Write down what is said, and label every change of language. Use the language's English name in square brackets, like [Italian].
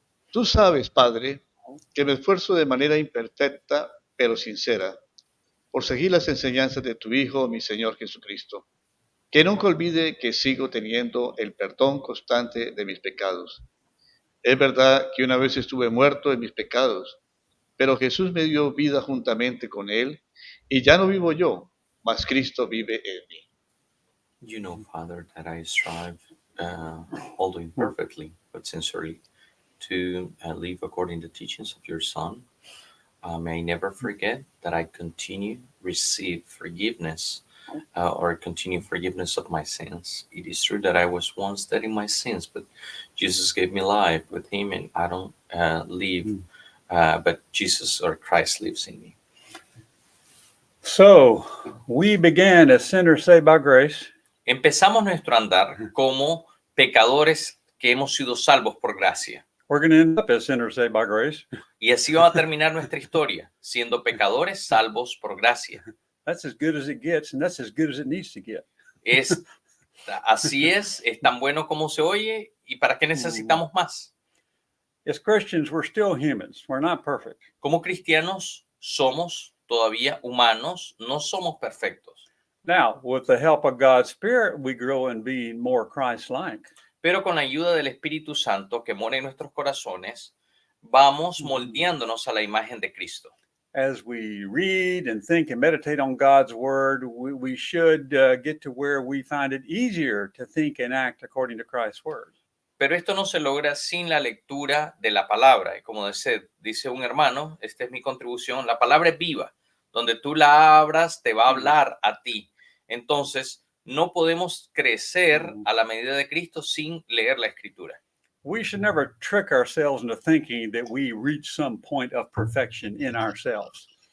[Spanish] Tú sabes, Padre, que me esfuerzo de manera imperfecta, pero sincera, por seguir las enseñanzas de tu Hijo, mi Señor Jesucristo. Que nunca olvide que sigo teniendo el perdón constante de mis pecados. Es verdad que una vez estuve muerto en mis pecados, pero Jesús me dio vida juntamente con Él, y ya no vivo yo, mas Cristo vive en mí. [English] You know, Father, that I strive, although imperfectly, but sincerely, to live according to the teachings of your Son. May I never forget that I receive forgiveness, or continue forgiveness of my sins. It is true that I was once dead in my sins, but Jesus gave me life with Him, and I don't live, but Jesus or Christ lives in me. So we began as sinners saved by grace. [Spanish] Empezamos nuestro andar como pecadores que hemos sido salvos por gracia. [English] We're going to end up as sinners saved by grace. [Spanish] Y así va a terminar nuestra historia, siendo pecadores salvos por gracia. [English] That's as good as it gets, and that's as good as it needs to get. [Spanish] Así es tan bueno como se oye, ¿y para qué necesitamos más? [English] As Christians, we're still humans. We're not perfect. [Spanish] Como cristianos somos todavía humanos, no somos perfectos. [English] Now, with the help of God's Spirit, we grow in being more Christ-like. [Spanish] Pero con la ayuda del Espíritu Santo que mora en nuestros corazones, vamos moldeándonos a la imagen de Cristo. [English] As we read and think and meditate on God's word, we should get to where we find it easier to think and act according to Christ's word. [Spanish] Pero esto no se logra sin la lectura de la palabra. Y como dice un hermano, esta es mi contribución, la palabra es viva. Donde tú la abras, te va a hablar a ti. Entonces, no podemos crecer a la medida de Cristo sin leer la Escritura. [English] We should never trick ourselves into thinking that we reach some point of perfection in ourselves.